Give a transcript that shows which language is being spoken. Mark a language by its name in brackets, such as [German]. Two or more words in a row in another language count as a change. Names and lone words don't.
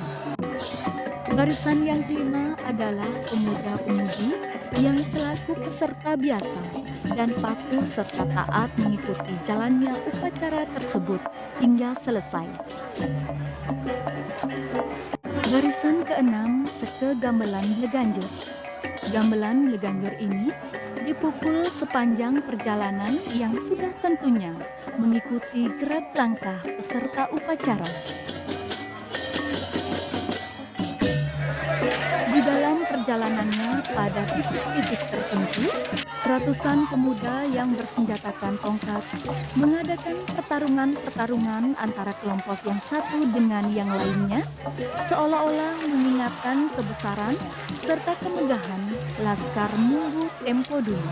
[Indonesian] Barisan yang kelima adalah pemuda-pemudi yang selaku peserta biasa dan patuh serta taat mengikuti jalannya upacara tersebut hingga selesai. Barisan keenam seke gamelan Leganjur. Gamelan Leganjur ini dipukul sepanjang perjalanan yang sudah tentunya mengikuti gerak langkah peserta upacara. Di dalam perjalanannya pada titik-titik tertentu, ratusan pemuda yang bersenjatakan tongkat mengadakan pertarungan-pertarungan antara kelompok yang satu dengan yang lainnya, seolah-olah mengingatkan kebesaran serta kemegahan Laskar Munggu Tempo dulu.